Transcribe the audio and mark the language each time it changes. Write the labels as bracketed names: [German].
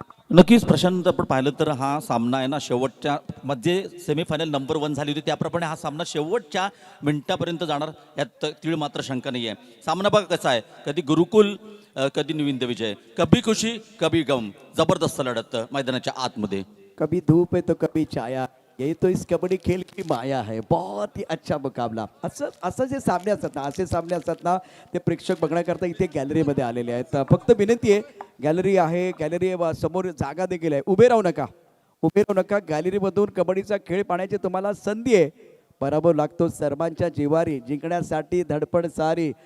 [Marathi] नक्कीच प्रशांत, आपण पाहिलं तर हा सामना आहे ना शेवटच्या मध्ये सेमीफायनल नंबर 1 झाली होती त्याप्रमाणे हा सामना शेवटच्या मिनिटापर्यंत जाणार यात तीळ मात्र शंका नाही आहे. सामना बघा कसा आहे, कधी गुरुकुल कधी न्यू हिंद विजय, [Hindi] कभी खुशी कभी गम, [Marathi] जबरदस्त लढत मैदानाच्या आतमध्ये. [Hindi] कभी धूप है तो कभी छाया, यही तो इस कबड्डी खेल की माया है. बहुत ही अच्छा मुकाबला. [Marathi] असं जे सामने असतात ना, असे सामने असतात ना, ते प्रेक्षक बघण्याकरता इथे गॅलरीमध्ये आलेले आहेत. फक्त विनंती आहे, गॅलरी आहे, गॅलरी समोर जागा देखील आहे, उभे राहू नका. गॅलरीमधून कबड्डीचा खेळ पाहण्याची तुम्हाला संधी आहे. पराभव लागतो सर्वांच्या जिवारी, जिंकण्यासाठी धडपड सारी.